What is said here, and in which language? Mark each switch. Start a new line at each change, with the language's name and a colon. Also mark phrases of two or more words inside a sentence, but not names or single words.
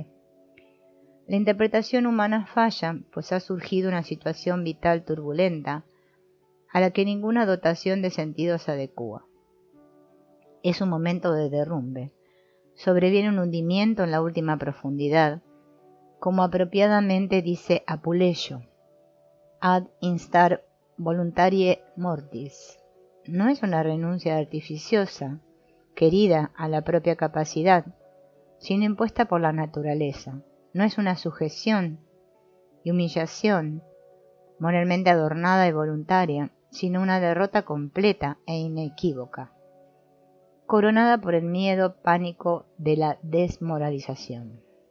Spanish: La interpretación humana falla, pues ha surgido una situación vital turbulenta, a la que ninguna dotación de sentido se adecúa. Es un momento de derrumbe. Sobreviene un hundimiento en la última profundidad, como apropiadamente dice Apuleyo,
Latin: ad instar voluntarie mortis.
Spanish: No es una renuncia artificiosa, querida a la propia capacidad, sino impuesta por la naturaleza. No es una sujeción y humillación moralmente adornada y voluntaria, sino una derrota completa e inequívoca, coronada por el miedo pánico de la desmoralización.